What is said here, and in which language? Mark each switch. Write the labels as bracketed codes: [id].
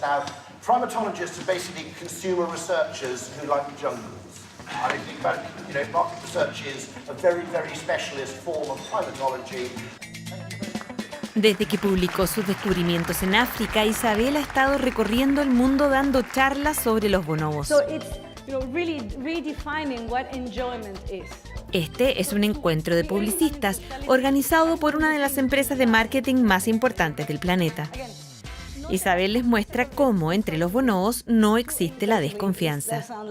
[en] Now, primatologists are basically consumer researchers who like jungles. And if you think about it, market research is a very, very specialist form of primatology. [es] Desde que publicó sus descubrimientos en África, Isabel ha estado recorriendo el mundo dando charlas sobre los bonobos. [en] So it's really redefining what enjoyment is. [es] Este es un encuentro de publicistas organizado por una de las empresas de marketing más importantes del planeta. Isabel les muestra cómo entre los bonobos no existe la desconfianza.